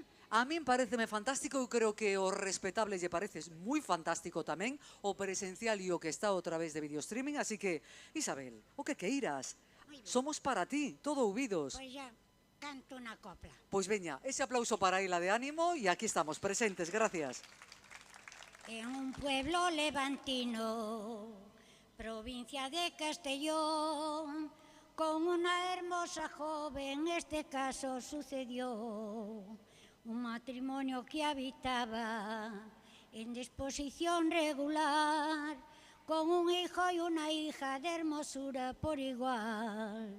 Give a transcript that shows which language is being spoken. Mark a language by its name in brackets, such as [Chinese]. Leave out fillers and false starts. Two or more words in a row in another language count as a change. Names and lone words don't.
[Galician] A min pareceme fantástico, eu creo que o respetable lle pareces moi fantástico tamén, o presencial e o que está outra vez de [English] video streaming, [Galician] así que, Isabel, o que queiras. Somos para ti, todo ouvidos. Pois ya. Canto unha copla. Pois veña, ese aplauso para ela de ánimo e aquí estamos, presentes, gracias. [Spanish] En un pueblo levantino, provincia de Castellón, con una hermosa joven, este caso sucedió. Un matrimonio que habitaba en disposición regular, con un hijo y una hija de hermosura por igual.